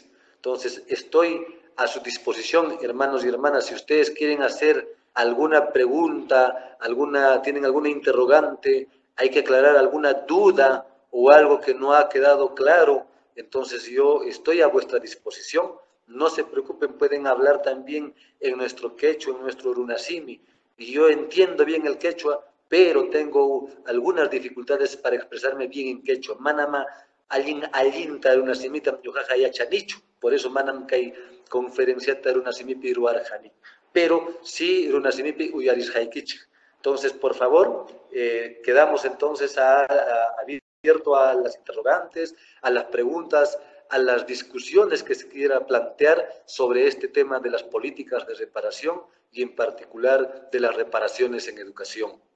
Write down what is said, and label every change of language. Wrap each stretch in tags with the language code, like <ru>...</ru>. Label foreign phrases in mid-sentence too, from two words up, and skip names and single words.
<es>Entonces, estoy a su disposición, hermanos y hermanas, si ustedes quieren hacer alguna pregunta, tienen alguna interrogante, hay que aclarar alguna duda o algo que no ha quedado claro, entonces yo estoy a vuestra disposición. No se preocupen, pueden hablar también en nuestro quechua, en nuestro runasimi. Y yo entiendo bien el quechua, pero tengo algunas dificultades para expresarme bien en quechua.</es> <qu>Manama, allinta runasimita, yujaja yachanichu.</qu> <es>Por eso</es> <qu>manam kai conferenciata runasimipi ruarjani.</qu> <es>Pero sí</es> <qu>runasimipi uyarisjaikichik.</qu> <es>Entonces, por favor, quedamos entonces abierto a las interrogantes, a las preguntas, a las discusiones que se quiera plantear sobre este tema de las políticas de reparación y en particular de las reparaciones en educación.</es>